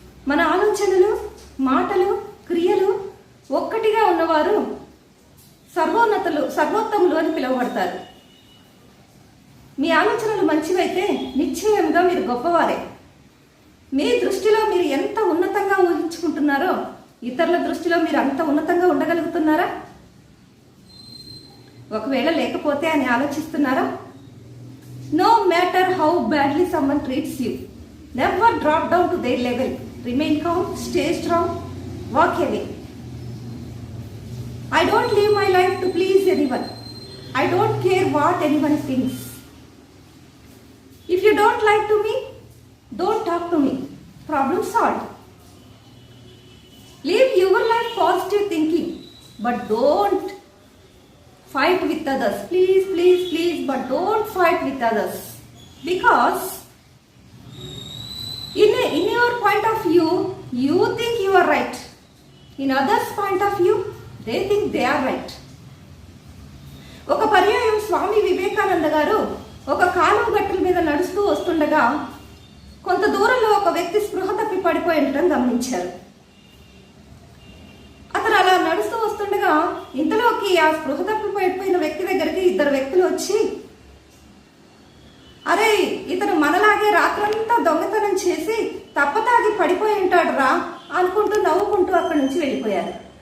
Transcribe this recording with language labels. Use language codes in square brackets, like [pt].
[te] మన ఆలోచనలు, మాటలు, క్రియలు ఒక్కటిగా ఉన్నవారు సర్వోత్తములు అని పిలువబడతారు. మీ ఆలోచనలు మంచివైతే నిశ్చయంగా మీరు గొప్పవారే. మీ దృష్టిలో మీరు ఎంత ఉన్నతంగా ఊహించుకుంటున్నారో ఇతరుల దృష్టిలో మీరు అంత ఉన్నతంగా ఉండగలుగుతున్నారా? ఒకవేళ లేకపోతే అని ఆలోచిస్తున్నారా? [en] No matter how badly someone treats you, never drop down to their level. Remain calm, stay strong, walk away. I don't live my life to please anyone. I don't care what anyone thinks. If you don't like to me, don't talk to me. Problem solved. Live your life positive thinking, but don't fight with others. Please, but don't fight with others. Because in your point of view, you think you are right. In others' point of view, they think they are right. [te] ఒక పర్యాయం స్వామి వివేకానంద గారు ఒక కాలువ గట్టుల మీద నడుస్తూ వస్తుండగా కొంత దూరంలో ఒక వ్యక్తి స్పృహ తప్పి పడిపోయి ఉండటం గమనించారు. అతను అలా నడుస్తూ వస్తుండగా ఇంతలోకి ఆ స్పృహ తప్పిపోయిన వ్యక్తి దగ్గరికి ఇద్దరు వ్యక్తులు వచ్చి, అరే, ఇతను మనలాగే రాత్రంతా దొంగతనం చేసి తప్పతాగి పడిపోయి ఉంటాడు రా అనుకుంటూ నవ్వుకుంటూ అక్కడి నుంచి వెళ్ళిపోయారు.